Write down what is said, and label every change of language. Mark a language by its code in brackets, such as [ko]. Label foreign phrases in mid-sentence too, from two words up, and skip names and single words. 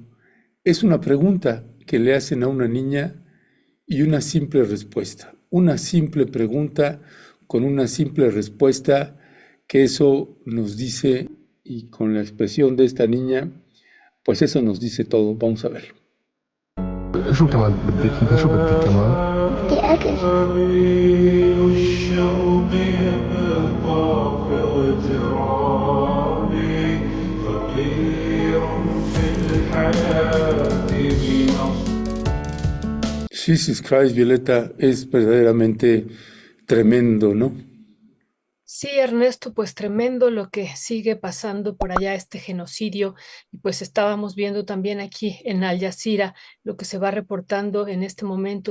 [es] Es una pregunta que le hacen a una niña y una simple respuesta. Una simple pregunta con una simple respuesta, que eso nos dice, y con la expresión de esta niña, pues eso nos dice todo. Vamos a verlo. [ar] شو كمان بدك انت شو بدك كمان؟ بدي أكل. الشوق يبقى في اغترابي فقير في الحياة بنصب. [en] Jesus Christ, [es] Violeta, es verdaderamente tremendo, ¿no? Sí, Ernesto, pues tremendo lo que sigue pasando por allá, este genocidio. Y pues estábamos viendo también aquí en Al Jazeera lo que se va reportando en este momento.